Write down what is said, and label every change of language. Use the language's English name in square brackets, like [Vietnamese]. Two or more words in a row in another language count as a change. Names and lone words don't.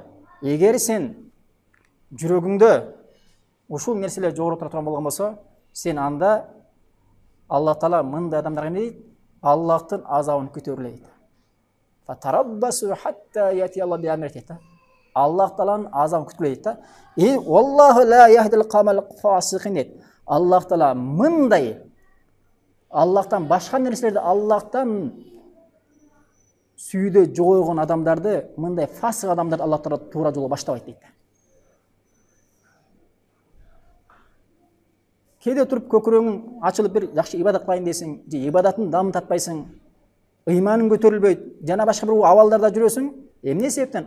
[Kyrgyz] Эгер сен жүрөгүңдө ушул нерселер жогору тура турган болгон болсо, сен анда Аллах Таала мындай адамдарга эмне дейт? Аллахтын азабын күтө бер дейт. [Arabic] فتربصوا حتى يأتي الله بأمره [Kyrgyz] дейт. Аллах Тааланын азабын күтүп дейт да. [Arabic] والله لا يهدي القوم الفاسقين дейт. [Kyrgyz] Аллах Таала мындай Аллахтан башка нерселерди Аллахтан сүйүүдө жогойгон адамдарды, мындай фасык адамдарды Аллах Таала туура жолго баштабайт дейт. Кээде туруп көкүрөгүң ачылып бир жакшы ибадат кылайын десең, же ибадатын дамытатпайсың, ыйманың көтөрүлбөйт, жана башка бир абалдарда жүрөсүң, эмне себептен?